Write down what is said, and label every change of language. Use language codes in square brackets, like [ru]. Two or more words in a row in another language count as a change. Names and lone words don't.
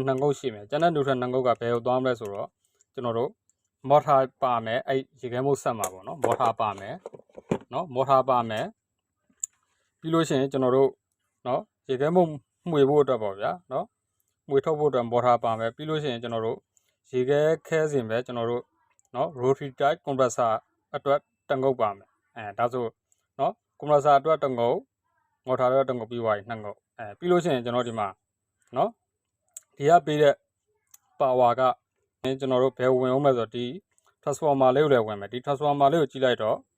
[my] နှစ်ငုတ်ရှိမယ်ကျန်တဲ့ neutral နှစ်ငုတ်ကဘယ်ကိုသွားမလဲဆိုတော့ကျွန်တော်တို့ motor ပါမယ်အဲ့ရေခဲမုတ်ဆက်မှာပေါ့နော် motor ပါမယ် နော် motor ပါမယ်ပြီးလို့ရှိရင်ကျွန်တော်တို့နော်ရေခဲမုတ်မှွေဖို့အတွက်ပေါ့ဗျာနော်မှွေထုတ်ဖို့အတွက် motor ပါမယ်ပြီးလို့ရှိရင်ကျွန်တော်တို့ရေခဲခဲစင်ပဲကျွန်တော်တို့နော် [en] rotary type compressor [my] အတွက်တငုတ်ပါမယ်ဒါဆိုနော် compressor အတွက်တငုတ် motor အတွက်တငုတ်ပြီးသွားပြီနှစ်ငုတ်ပြီးလို့ရှိရင်ကျွန်တော်ဒီမှာနော်ဒီကပေးတဲ့ power ကကျွန်တော်တို့ဘယ်ဝင်အောင်မလဲဆိုတော့ဒီ transformer လေးကိုလည်းဝင်မယ်ဒီ transformer လေးကိုကြည့်လိုက်တော့